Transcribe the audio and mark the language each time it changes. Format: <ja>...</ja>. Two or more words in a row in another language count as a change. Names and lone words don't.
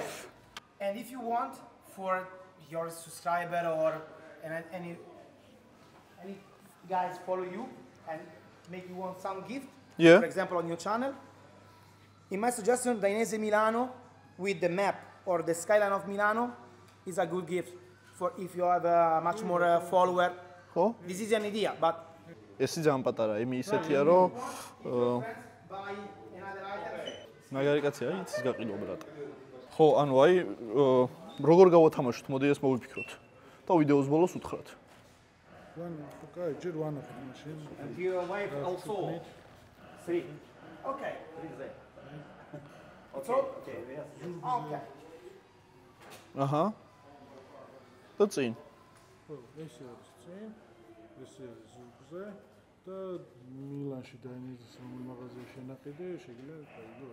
<en>And if you want for your subscriber or any guys follow you and make you want some gift, Yeah. for example on your channel, in my suggestion, Dainese Milano with the map or the skyline of Milano is a good gift for if you have a much more follower.</en> <ka>ხო?</ka> <en>This is an idea, but</en> <ka>ეს ძალიან პატარა, იმი ისეთია, რომ</ka> <en>buy another item.</en> <ka>მაგარი კაცია, იცის გაყიდვა ბრატ. ხო, ანუ აი როგორ გავათამაშოთ, მოდი ეს მოვიფიქროთ. და ვიდეოს ბოლოს უთხრათ. კაი, ჯერ ვანახოთ მაშინ.</ka> <en>And your wife also. 3. Okay. Okay. Okay.</en> <ka>აჰა. და წინ. ხო, ეს არის წინ. ეს არის ზურგზე და მილანში დაინეზის რომელ მაღაზიაში შენაყიდე, შეგიძლია გაიგო.</ka>